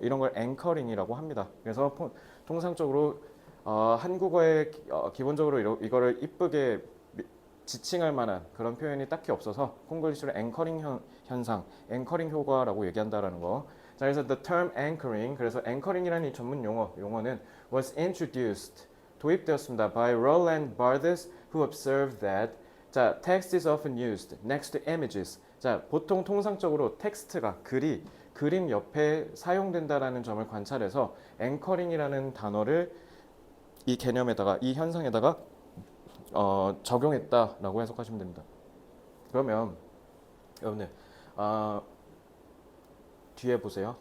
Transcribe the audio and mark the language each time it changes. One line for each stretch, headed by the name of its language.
Korean: 이런 걸 앵커링이라고 합니다. 그래서 통상적으로 한국어에 기본적으로 이거를 이쁘게 지칭할 만한 그런 표현이 딱히 없어서 콩글리시로 앵커링 현상, 앵커링 효과라고 얘기한다라는 거. 자, 그래서
English: the term anchoring,
Korean: 그래서 앵커링이라는 이 전문 용어는
English: was introduced,
Korean: 도입되었습니다.
English: by Roland Barthes, who observed that 자, text is often used next to images.
Korean: 자, 보통 통상적으로 텍스트가 글이 그림 옆에 사용된다라는 점을 관찰해서 앵커링이라는 단어를 이 개념에다가 이 현상에다가 적용했다라고 해석하시면 됩니다. 그러면 여러분들 뒤에 보세요.